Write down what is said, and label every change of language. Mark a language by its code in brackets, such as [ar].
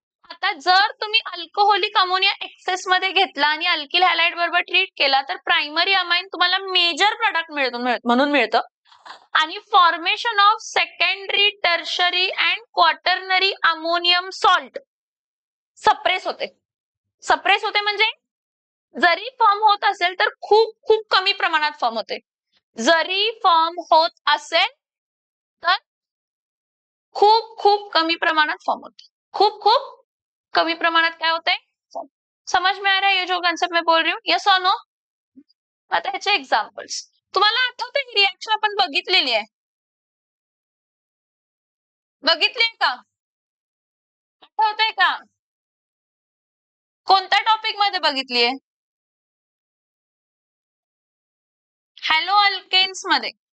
[mr] आता जर तुम्ही अल्कोहोलिक अमोनिया एक्सेस मध्ये घेतला आणि अल्किल हॅलाइड बरोबर ट्रीट केला तर प्रायमरी अमाइन तुम्हाला मेजर प्रोडक्ट म्हणून मिळतं आणि formation of secondary, tertiary and quaternary ammonium salt suppress होते. सप्रेस होते म्हणजे जरी फॉर्म होत असेल तर खूप खूप कमी प्रमाणात फॉर्म होते. जरी फॉर्म होत असेल तर खूप खूप कमी प्रमाणात फॉर्म होते. खूप खूप कमी प्रमाणात काय होते, [hi] समझ में आ रहा है ये जो कॉन्सेप्ट मैं बोल रही हूँ, यस और नो. [mr] आता ह्याचे एक्झाम्पल्स तुम्हाला आठवते, ही रिॲक्शन आपण बघितलेली आहे, बघितली का, आठवतंय का, कोणत्या टॉपिक मध्ये बघितली आहे, हॅलो अल्केन्स मध्ये.